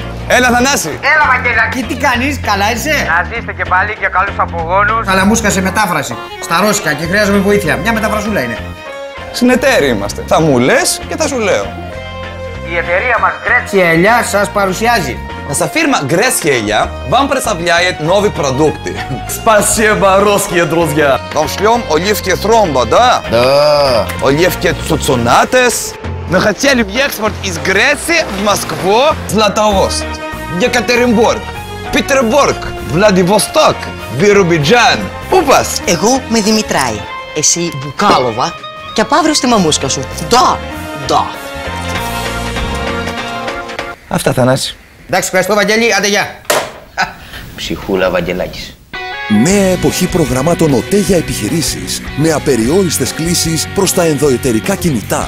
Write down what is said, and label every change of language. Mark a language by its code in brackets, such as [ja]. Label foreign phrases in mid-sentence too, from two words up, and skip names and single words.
[el] Έλα, Θανάση. Έλα, Βαγγελάκη. Τι κάνεις, καλά είσαι? Να ζήστε και πάλι και καλούς απογόνους. Αλλά μου σκάσε μετάφραση στα ρώσικα και χρειάζομαι βοήθεια. Μια μεταφρασούλα είναι. Συνεταίροι είμαστε. Θα μου λες και θα σου λέω. Η εταιρεία μας Грецкия σας παρουσιάζει. [ru] Наша фирма Грецкия вам представляет новый продукт. Спасибо, русские друзья. Вам шлем оливки тромбо, да? Да. Оливки цуцунатес. Мы хотели экспорт из Греции в Москву, Златоуст, Екатеринбург, Петербург, Владивосток, Биробиджан. [el] Πού πας? Εγώ με Δημητράη. Εσύ Μπουκάλοβα και από αύριο στη μαμούσκα σου. Ντα. Αυτά, Θανάση. Εντάξει, ευχαριστώ, Βαγγέλη. Άντε, γεια. Ψυχούλα Βαγγελάκης. Νέα εποχή προγραμμάτων ΟΤΕ για επιχειρήσεις με απεριόριστες κλήσεις προς τα ενδοεταιρικά κινητά.